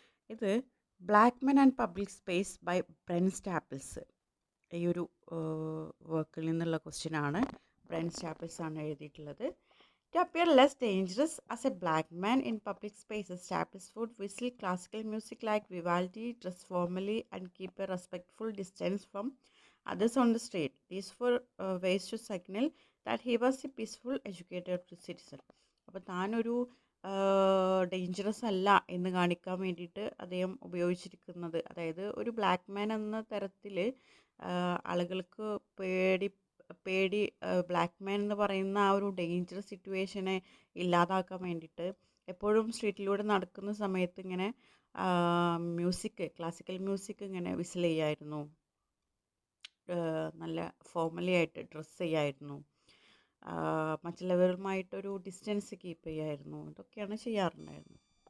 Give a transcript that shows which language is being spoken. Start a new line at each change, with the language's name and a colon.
Malayalam: ഇത് black men and public space by Brent സ്റ്റാപ്പിൾസ്, ഈ ഒരു വർക്കിൽ നിന്നുള്ള ക്വസ്റ്റ്യൻ ആണ്. ബ്രെൻ സ്റ്റാപ്പിൾസ് ആണ് എഴുതിയിട്ടുള്ളത്.
English: To appear less dangerous as a black man in public spaces, Staples would whistle classical music like Vivaldi, dress formally, and keep a respectful distance from others on the street. These were ways to signal that he was a peaceful, educated citizen.
Malayalam: അപ്പോൾ താനൊരു dangerous അല്ല എന്ന് കാണിക്കാൻ വേണ്ടിയിട്ട് അദ്ദേഹം ഉപയോഗിച്ചിരിക്കുന്നത്, അതായത് ഒരു ബ്ലാക്ക് മാൻ എന്ന തരത്തിൽ ആളുകൾക്ക് പേടി ബ്ലാക്ക് മാൻ എന്ന് പറയുന്ന ആ ഒരു ഡേഞ്ചറസ് സിറ്റുവേഷനെ ഇല്ലാതാക്കാൻ വേണ്ടിയിട്ട് എപ്പോഴും സ്ട്രീറ്റിലൂടെ നടക്കുന്ന സമയത്ത് ഇങ്ങനെ മ്യൂസിക്, ക്ലാസിക്കൽ മ്യൂസിക് ഇങ്ങനെ വിസിൽ ചെയ്യായിരുന്നു, നല്ല ഫോർമലി ആയിട്ട് ഡ്രസ്സ് ചെയ്യായിരുന്നു, മറ്റുള്ളവരുമായിട്ടൊരു ഡിസ്റ്റൻസ് കീപ്പ് ചെയ്യായിരുന്നു, ഇതൊക്കെയാണ് ചെയ്യാറുണ്ടായിരുന്നത്.